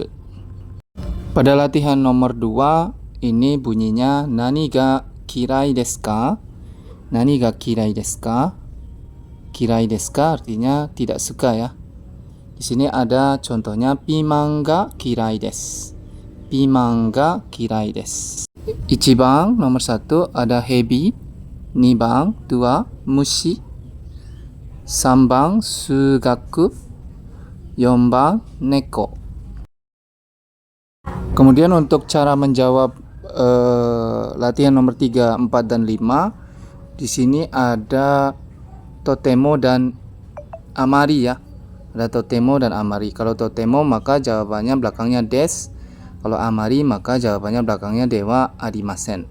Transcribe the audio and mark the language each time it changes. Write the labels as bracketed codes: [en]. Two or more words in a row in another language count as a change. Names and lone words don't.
[id] Pada latihan nomor 2 ini bunyinya [ja] 何が嫌いですか? 何が嫌いですか? 嫌いですか [id] artinya tidak suka ya. Di sini ada contohnya [ja] ピーマンが嫌いです. ピーマンが嫌いです. 1 番 [id] nomor 1 ada [ja] 蛇、2番虫、3番数学、4番猫. [id] Kemudian untuk cara menjawab latihan nomor 3, 4, dan 5 di sini ada totemo dan amari ya. Ada totemo dan amari. Kalau totemo maka jawabannya belakangnya des. Kalau amari maka jawabannya belakangnya [ja] ではありません.